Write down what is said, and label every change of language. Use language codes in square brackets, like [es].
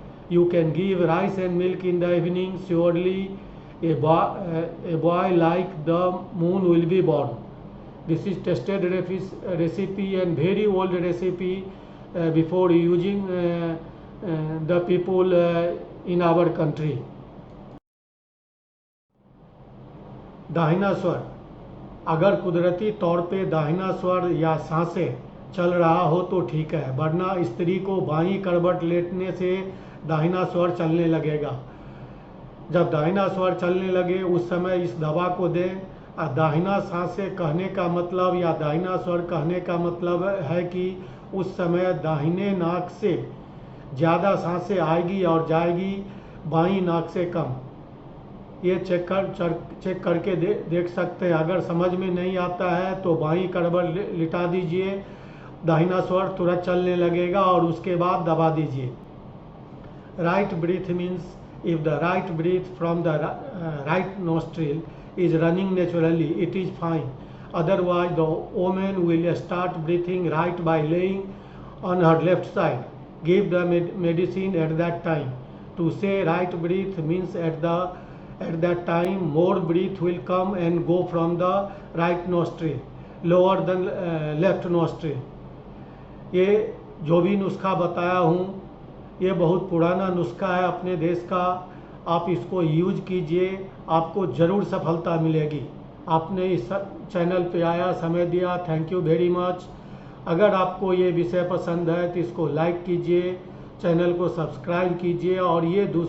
[en] You can give rice and milk in the evening. Surely a boy like the moon will be born. This is tested recipe and very old recipe before using the people in our country. [hi] दाहिना स्वर। अगर कुदरती तौर पे दाहिना स्वर या सांसें चल रहा हो तो ठीक है, वरना स्त्री को बाईं करवट लेटने से दाहिना स्वर चलने लगेगा। जब दाहिना स्वर चलने लगे उस समय इस दवा को दें। दाहिना सांसें कहने का मतलब या दाहिना स्वर कहने का मतलब है कि उस समय दाहिने नाक से ज़्यादा सांसें आएगी और जाएगी, बाईं नाक से कम। ये चेक करके देख सकते हैं। अगर समझ में नहीं आता है तो बाईं करवट लिटा दीजिए, दाहिना स्वर तुरंत चलने लगेगा और उसके बाद दबा दीजिए। Right breathe means [en] if the right breath from the right nostril is running naturally, it is fine. Otherwise, the woman will start breathing right by laying on her left side. Give the medicine at that time. To say right breath means at that time more breath will come and go from the right nostril lower than left nostril. [hi] ये जो भी नुस्खा बताया हूँ, ये बहुत पुराना नुस्खा है अपने देश का। आप इसको यूज कीजिए, आपको ज़रूर सफलता मिलेगी। आपने इस चैनल पे आया, समय दिया, थैंक यू वेरी मच। अगर आपको ये विषय पसंद है तो इसको लाइक कीजिए, चैनल को सब्सक्राइब कीजिए और ये दूसरे को के साथ शेयर कीजिए जो उनका भी